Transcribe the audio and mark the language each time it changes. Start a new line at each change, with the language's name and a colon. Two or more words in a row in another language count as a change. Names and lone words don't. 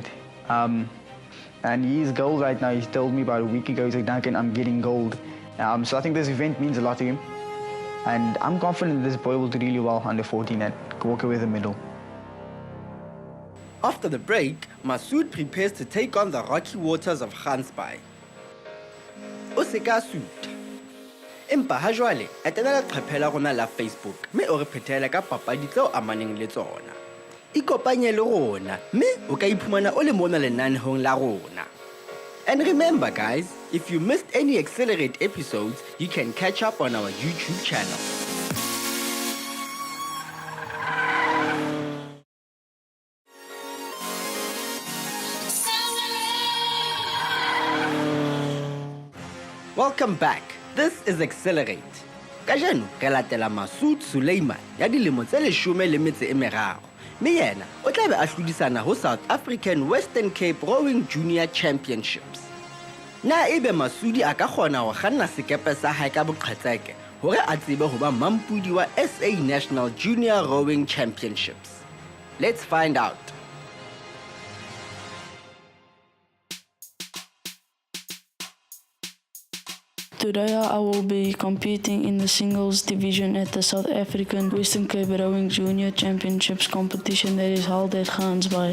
English: And his goal right now, he's told me about a week ago, he's like, Duncan, I'm getting gold. So I think this event means a lot to him. And I'm confident this boy will do really well under 14 and walk away with a medal. After the break, Masood prepares to take on the rocky waters of Gansbaai.
Southern Sotho: O se ka suta. Empa ha jwale, etela leqephe la rona la Facebook, mme o re phethele ka papadi tseo amaneng le tsona. Ikopanye le rona, mme o ka iphumana o le mona lenanehong la rona.
English: And remember guys, if you missed any Xcellerate episodes, you can catch up on our YouTube channel. Welcome back. This is Xcellerate.
Southern Sotho: Kajeno re latela Masood Sulayman ya dilemo tse 13. Mme yena o tla be a hlodisana ho South African Western Cape Rowing Junior Championships. Na ebe Masoodi a ka kgona ho kganna sekepe sa hae ka boqhetseke hore a tsebe ho ba mampudi wa SA National Junior Rowing Championships.
English: Let's find out. Today I will be competing in the singles division at the South African Western Cape Rowing Junior Championships competition that is held at Gansbaai.